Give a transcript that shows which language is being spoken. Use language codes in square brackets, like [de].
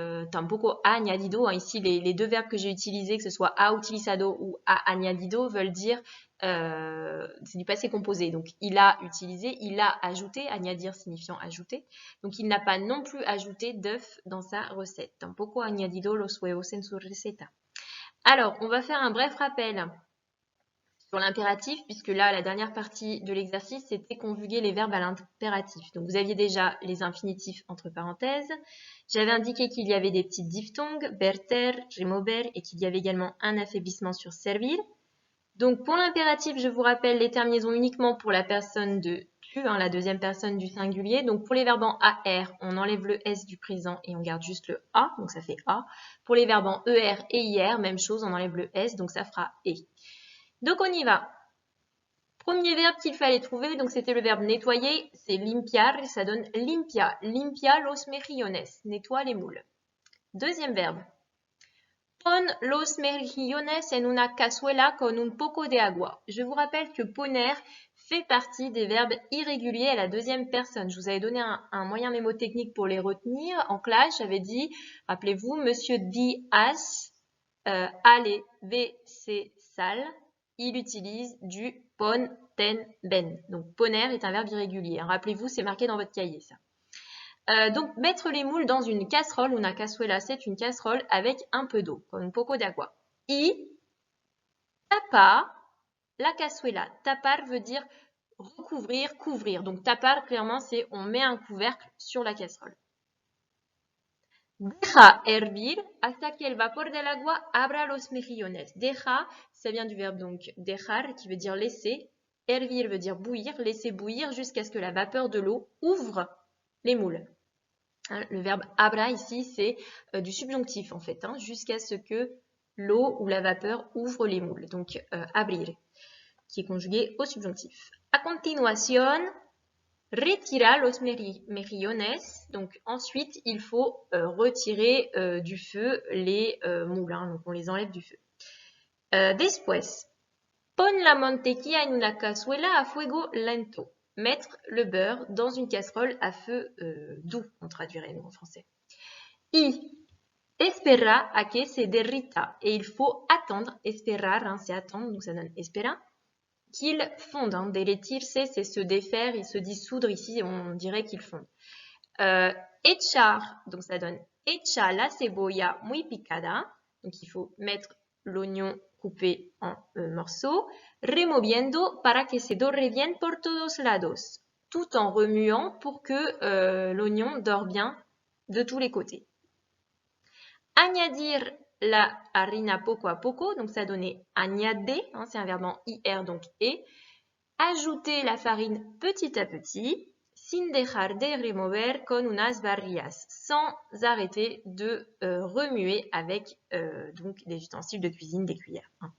[es] Tampoco ha añadido. [fr] Ici, les deux verbes que j'ai utilisés, que ce soit [es] ha utilizado [fr] ou [es] ha añadido, [fr] veulent dire c'est du passé composé. Donc, il a utilisé, il a ajouté, añadir signifiant ajouter. Donc, il n'a pas non plus ajouté d'œufs dans sa recette. [es] Tampoco ha añadido los huevos en su receta. [fr] Alors, on va faire un bref rappel sur l'impératif, puisque là, la dernière partie de l'exercice, c'était conjuguer les verbes à l'impératif. Donc, vous aviez déjà les infinitifs entre parenthèses. J'avais indiqué qu'il y avait des petites diphtongues, berter, remover, et qu'il y avait également un affaiblissement sur servir. Donc, pour l'impératif, je vous rappelle les terminaisons uniquement pour la personne de tu, la deuxième personne du singulier. Donc, pour les verbes en AR, on enlève le S du présent et on garde juste le A, donc ça fait A. Pour les verbes en ER et IR, même chose, on enlève le S, donc ça fera E. Donc, on y va. Premier verbe qu'il fallait trouver, donc c'était le verbe nettoyer, c'est limpiar, et ça donne limpia. [es] Limpia los mejillones, [fr] nettoie les moules. Deuxième verbe. [es] Pon los mejillones en una cazuela con un poco de agua. [fr] Je vous rappelle que poner fait partie des verbes irréguliers à la deuxième personne. Je vous avais donné un moyen mémotechnique pour les retenir. En classe, j'avais dit, rappelez-vous, Monsieur Diaz, allez, WC sale, il utilise du pon, ten, ben. Donc, poner est un verbe irrégulier. Rappelez-vous, c'est marqué dans votre cahier, ça. Donc, mettre les moules dans une casserole, una cazuela, c'est une casserole avec un peu d'eau, comme [es] un poco [fr] d'agua. [es] Y tapa la cazuela. [fr] Tapar veut dire recouvrir, couvrir. Donc, tapar, clairement, c'est on met un couvercle sur la casserole. [es] Deja hervir hasta que el vapor del agua abra los mejillones. [fr] Deja, ça vient du verbe donc dejar, qui veut dire laisser. Hervir veut dire bouillir, laisser bouillir jusqu'à ce que la vapeur de l'eau ouvre les moules. Le verbe abra ici, c'est du subjonctif en fait, jusqu'à ce que l'eau ou la vapeur ouvre les moules. Donc abrir, qui est conjugué au subjonctif. [es] A continuación, retira los mejillones. [fr] Donc ensuite, il faut retirer du feu les moules. Donc on les enlève du feu. [es] Después, pon la mantequilla en una cazuela a fuego lento. [fr] Mettre le beurre dans une casserole à feu doux, on traduirait nous en français. [es] Y espera a que se derrita. [fr] Et il faut attendre, esperar, c'est attendre, donc ça donne espera, qu'il fonde. Derretirse, c'est se défaire et se dissoudre. Ici, on dirait qu'il fonde. [es] Echar, [fr] donc ça donne [es] echa la cebolla muy picada. [fr] Donc il faut mettre l'oignon coupé en morceaux. [es] Removiendo para que se dore bien por todos lados. [fr] Tout en remuant pour que l'oignon dore bien de tous les côtés. [es] Añadir la harina poco a poco, [fr] donc ça donnait añade, c'est un verbe en IR, donc et. Ajouter la farine petit à petit, [es] sin dejar de remover con unas barrillas, [fr] sans arrêter de remuer avec donc des ustensiles de cuisine, des cuillères.